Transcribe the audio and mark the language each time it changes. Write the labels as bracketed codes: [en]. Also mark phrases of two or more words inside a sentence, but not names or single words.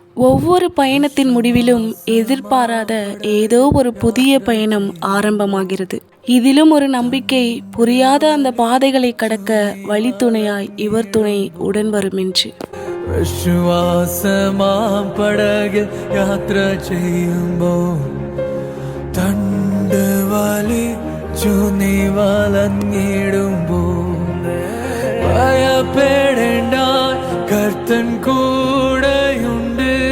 [ta] ஒவ்வொரு பயணத்தின் முடிவிலும் எதிர்பாராத ஏதோ ஒரு புதிய பயணம் ஆரம்பமாகிறது. இதிலும் ஒரு நம்பிக்கை, புரியாத அந்த பாதைகளை கடக்க வழித்துணையாய் இவர் துணை உடன் வரும் என்று. [ml] വിശ്വാസമാം പടകിൽ യാത്ര ചെയ്യുമ്പോൾ തണ്ട് വലിച്ചു നീ വലഞ്ഞിടുമ്പോൾ ഭയപ്പെടേണ്ട, കർത്തൻ കൂടെയുണ്ട്.